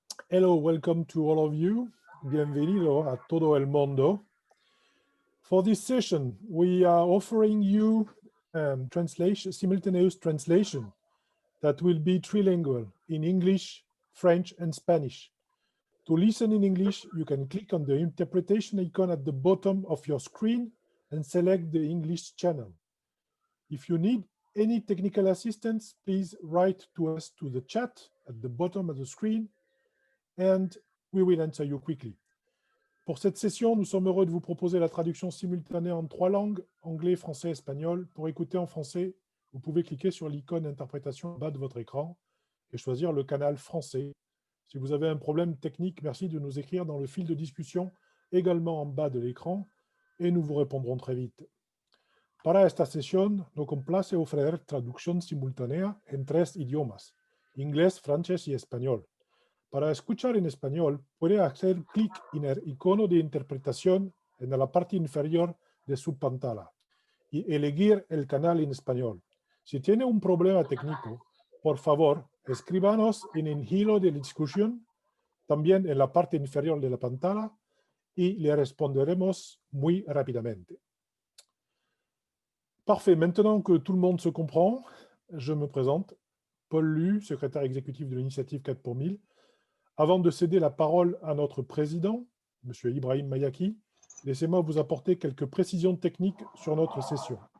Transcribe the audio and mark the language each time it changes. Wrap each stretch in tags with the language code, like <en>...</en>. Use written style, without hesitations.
<en>Hello, welcome to all of you.</en> <es>Bienvenido a todo el mundo.</es> <en>For this session, we are offering you simultaneous translation that will be trilingual in English, French, and Spanish. To listen in English, you can click on the interpretation icon at the bottom of your screen and select the English channel. If you need any technical assistance, please write to us to the chat at the bottom of the screen and we will answer you quickly.</en> <fr>Pour cette session, nous sommes heureux de vous proposer la traduction simultanée en 3 langues, anglais, français, espagnol. Pour écouter en français, vous pouvez cliquer sur l'icône d'interprétation en bas de votre écran et choisir le canal français. Si vous avez un problème technique, merci de nous écrire dans le fil de discussion également en bas de l'écran et nous vous répondrons très vite.</fr> <es>Para esta sesión, nos complace ofrecer traducción simultánea en 3 idiomas, inglés, francés y español. Para escuchar en español, puede hacer clic en el icono de interpretación en la parte inferior de su pantalla y elegir el canal en español. Si tiene un problema técnico, por favor, escríbanos en el hilo de la discusión, también en la parte inferior de la pantalla, y le responderemos muy rápidamente.</es> <fr>Parfait, maintenant que tout le monde se comprend, je me présente, Paul Lu, secrétaire exécutif de l'initiative 4 pour 1000. Avant de céder la parole à notre président, M. Ibrahim MAYAKI, laissez-moi vous apporter quelques précisions techniques sur notre session.</fr>